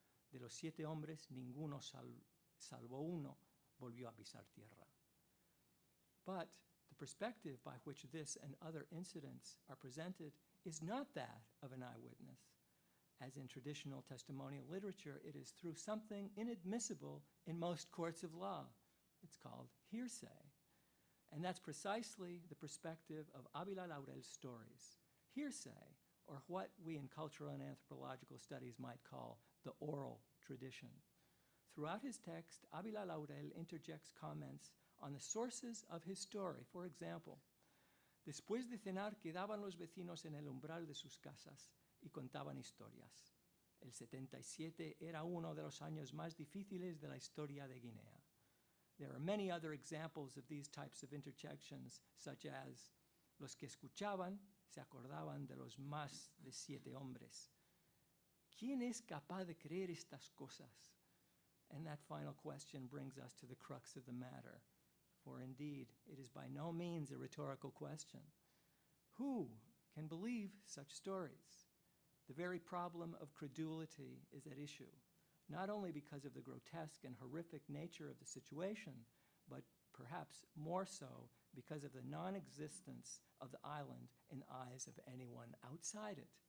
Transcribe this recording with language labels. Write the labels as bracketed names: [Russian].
[Spanish] De los 7 hombres, ninguno salvo uno volvió a pisar tierra. [English] But the perspective by which this and other incidents are presented is not that of an eyewitness. As in traditional testimonial literature, it is through something inadmissible in most courts of law. It's called hearsay. And that's precisely the perspective of Ávila Laurel's stories. Hearsay, or what we in cultural and anthropological studies might call the oral tradition. Throughout his text, Ávila Laurel interjects comments on the sources of his story. For example, [Spanish] después de cenar quedaban los vecinos en el umbral de sus casas y contaban historias. El 77 era uno de los años más difíciles de la historia de Guinea. [English] There are many other examples of these types of interjections, such as [Spanish] los que escuchaban se acordaban de los más de 7 hombres. ¿Quién es capaz de creer estas cosas? [English] And that final question brings us to the crux of the matter, for indeed, it is by no means a rhetorical question. Who can believe such stories? The very problem of credulity is at issue, not only because of the grotesque and horrific nature of the situation, but perhaps more so because of the non-existence of the island in the eyes of anyone outside it.